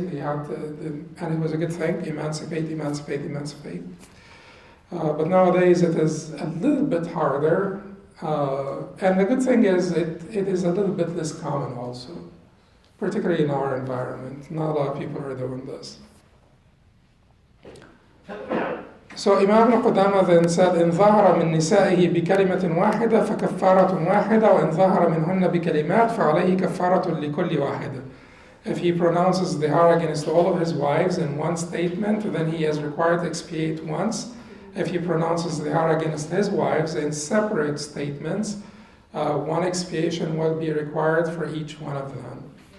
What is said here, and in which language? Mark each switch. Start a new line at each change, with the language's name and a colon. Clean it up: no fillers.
English: And it was a good thing, emancipate. But nowadays it is a little bit harder. And the good thing is it is a little bit less common also, particularly in our environment. Not a lot of people are doing this. So Imam Ibn Qudamah then said,
Arabic: إن ظهر من نسائه بكلمة واحدة فكفارة واحدة وإن ظهر منهن بكلمات فعليه كفارة لكل واحدة.
English: If he pronounces Zihar against all of his wives in one statement, then he is required to expiate once. If he pronounces Zihar against his wives in separate statements, one expiation will be required for each one of them.